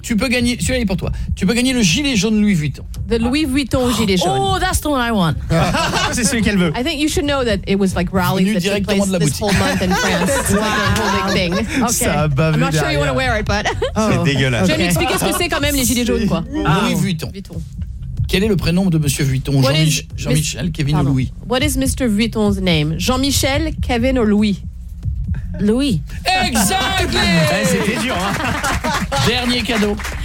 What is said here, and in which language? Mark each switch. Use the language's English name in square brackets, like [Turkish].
[French] Tu peux gagner, celui-là est pour toi. Tu peux gagner le gilet jaune Louis Vuitton. [English] The Louis Vuitton gilet jaune. Oh, that's the one I want. [French] C'est celui qu'elle veut. [English] I think you should know that it was like rallies that took place this whole month in France. It's like a whole big thing. Okay. I'm not sure you want to wear it, but... [French] C'est dégueulasse. Je vais m'expliquer ce que c'est quand même les gilets jaunes, quoi. Louis Vuitton. Vuitton. Quel est le prénom de Monsieur Vuitton? Jean-Michel, Kevin ou Louis? [English] What is Mr. Vuitton's name? Jean-Michel, Kevin ou Louis? Louis. Exactly. [French] C'était dur. Hein? Dernier cadeau.